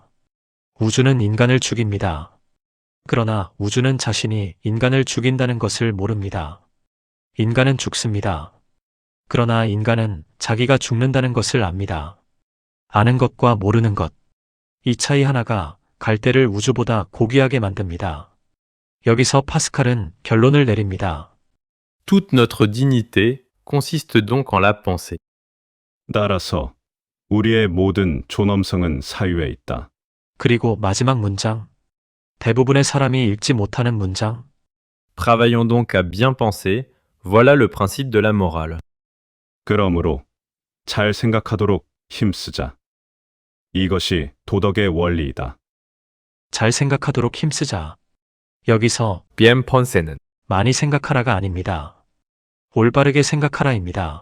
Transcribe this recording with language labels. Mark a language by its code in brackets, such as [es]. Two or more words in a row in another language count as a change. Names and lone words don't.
[ko] 우주는 인간을 죽입니다. 그러나 우주는 자신이 인간을 죽인다는 것을 모릅니다. 인간은 죽습니다. 그러나 인간은 자기가 죽는다는 것을 압니다. 아는 것과 모르는 것. 이 차이 하나가 갈대를 우주보다 고귀하게 만듭니다. 여기서 파스칼은 결론을 내립니다. [fr] Toute notre dignité consiste donc en la pensée. [ko] 따라서 우리의 모든 존엄성은 사유에 있다. 그리고 마지막 문장. 대부분의 사람이 읽지 못하는 문장. [fr] Travaillons donc à bien penser, voilà le principe de la morale. [ko] 그러므로 잘 생각하도록 힘쓰자. 이것이 도덕의 원리이다. 잘 생각하도록 힘쓰자. 여기서 [fr] Bien pense는 [ko] 많이 생각하라가 아닙니다. 올바르게 생각하라입니다.